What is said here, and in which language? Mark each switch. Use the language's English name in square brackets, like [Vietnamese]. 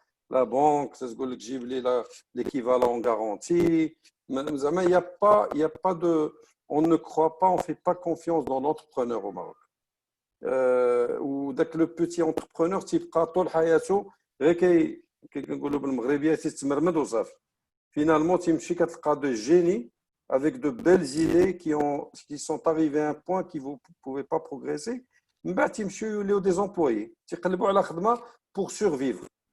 [French] La banque, ça se dit l'équivalent garanti. Il y a pas de, on ne croit pas, on ne fait pas confiance dans l'entrepreneur au Maroc. Ou le petit entrepreneur, type [Arabic] طول حياته غير كنقولوا بالمغربيه تستمرمد وصافي. [French] Finalement, tu as des génies avec de belles idées qui sont arrivés à un point qui vous ne pouvez pas progresser. Mais tu as des employés. Tu as pour survivre.